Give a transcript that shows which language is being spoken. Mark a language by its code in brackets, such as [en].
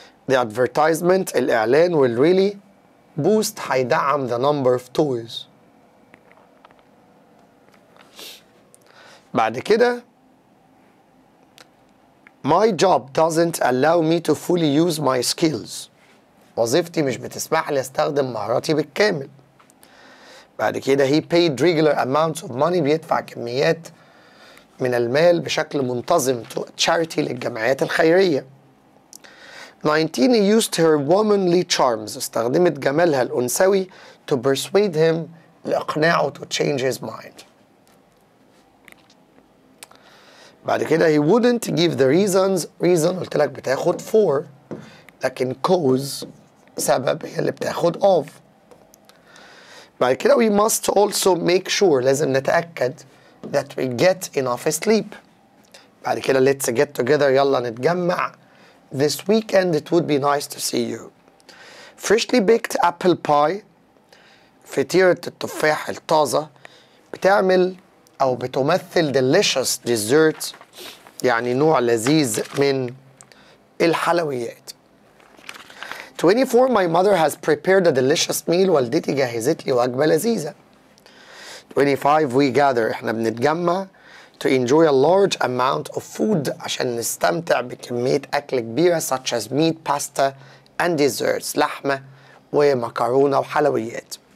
[en] The advertisement الإعلان will really boost [ar] هيدعم [en] the number of toys. [ar] بعد كده [en] My job doesn't allow me to fully use my skills. [ar] وظيفتي مش بتسمح لي استخدم مهاراتي بالكامل. بعد كده [en] he paid regular amounts of money [ar] بيدفع كميات من المال بشكل منتظم [en] to charity [ar] للجمعيات الخيرية. [en] 19 he used her womanly charms [ar] استخدمت جمالها الأنثوي [en] to persuade him [ar] لإقناعه [en] to change his mind. [ar] بعد كده [en] he wouldn't give the reasons reason [ar] قلت لك بتاخد for لكن cause سبب هي اللي بتاخد of. بعد كده [en] we must also make sure [ar] لازم نتأكد [en] that we get enough sleep. [ar] بعد كده [en] let's get together [ar] يلا نتجمع [en] this weekend it would be nice to see you. freshly baked apple pie [ar] فطيرة التفاح الطازة بتعمل أو بتمثل [en] delicious dessert [ar] يعني نوع لذيذ من الحلويات. [en] 24 my mother has prepared a delicious meal [ar] والدتي جهزت لي وجبة لذيذة. [en] 25 we gather [ar] احنا بنتجمع [en] to enjoy a large amount of food [ar] عشان نستمتع بكمية أكل كبيرة [en] such as meat, pasta and desserts [ar] لحمة ومكرونة وحلويات.